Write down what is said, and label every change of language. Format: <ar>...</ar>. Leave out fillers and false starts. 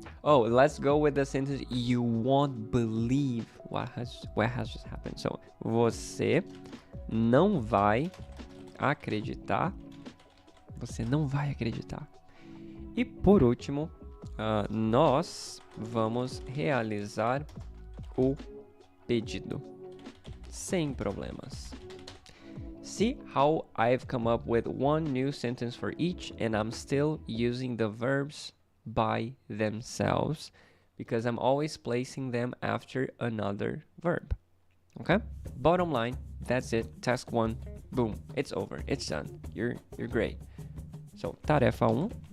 <en>Oh, let's go with the sentence. You won't believe what has just happened.</en> <pt>So, você não vai acreditar. Você não vai acreditar. E por último, nós vamos realizar o pedido. Sem problemas.</pt> <en>See how I've come up with one new sentence for each, and I'm still using the verbs by themselves because I'm always placing them after another verb. Okay? Bottom line, that's it. Task 1, boom, it's over. It's done. You're great. So, tarefa 1.</en>